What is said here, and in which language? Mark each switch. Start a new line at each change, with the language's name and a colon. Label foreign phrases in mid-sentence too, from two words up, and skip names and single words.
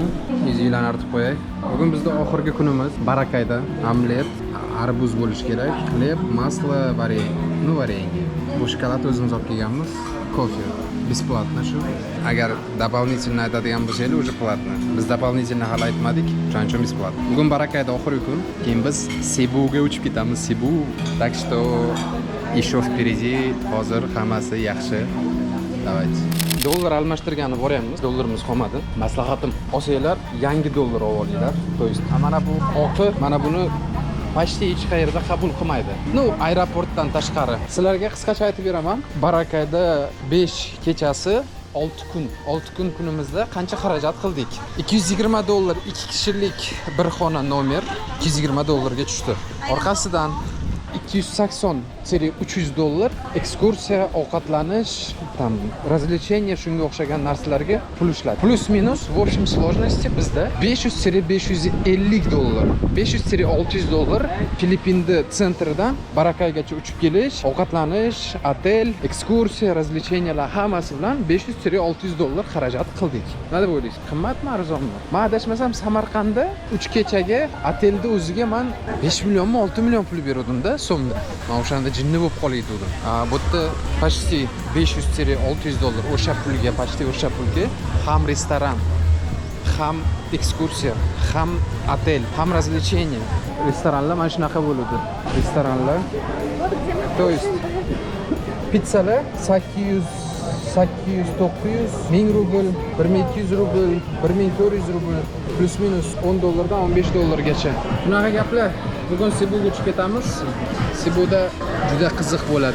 Uzbek: Yuzinglarni artib qo'yay. Bugun bizda oxirgi kunimiz. Barakayda omlet, arbuz bo'lishi kerak, xleb, maslo, varenье. Bu shokolad o'zimiz olib kelganmiz. Kofe. Бесплатно shu. Agar дополнительно aytadigan bo'lsangiz,
Russian: уже платно.
Uzbek: Biz дополнительно hali aytmadik, shuning uchun bесплатно. Bugun Barakayda oxirgi kun. Keyin biz Sebuga uchib ketamiz. Sebu.
Russian: Так что еще впереди.
Uzbek: Hozir hammasi yaxshi.
Russian: Давайте.
Uzbek: Dollar almashtirgani boryapmiz. Dollarimiz qolmadi. Maslahatim, olsanglar yangi dollar olinglar.
Russian: To есть,
Uzbek: mana bu oqi, mana buni почти hech qayerda qabul qilmaydi. No, aeroportdan tashqari. Sizlarga qisqacha aytib beraman. Barakayda 5 kechasi 6 kun. 6 kun kunimizda qancha xarajat qildik? 220 dollar 2 kishilik bir xona nomer 220 dollarga tushdi. Orqasidan 280 seri $300, ekskursiya, ovqatlanish, tam развлечение shunga o'xshagan narsalarga pul ishlaydi. Plus minus
Russian: в общем сложности
Uzbek: bizda 500 seri $550, 500 seri $600 Filippinda sentridan Barakaygacha uchib kelish, ovqatlanish, otel, ekskursiya, развлечениялар hammasi bilan 500 seri $600 xarajat qildik. Nima deb o'ylaysiz? Qimmatmi, arzonmi? Men adashmasam Samarqandda 3 kechaga otelda o'ziga men 5 millionmi 6 million pul berdim-da so'mda. Men o'shanda jinni bo'lib qolgandim. Bu yerda почти 500 seri $600 o'sha pulga, почти o'sha pulga ham restoran, ham ekskursiya, ham otel, ham развлечение. Restoranlar mana shunaqa bo'ladi. Restoranlar.
Russian: То есть
Uzbek: pizzalar 800, 900, 1000 rubl, 1200 rubl, 1400 rubl, plus minus $10 dan $15gacha. Shunaqa gaplar. Bugun Cebuga uchib ketamiz. Cebuda juda qiziq bo'ladi.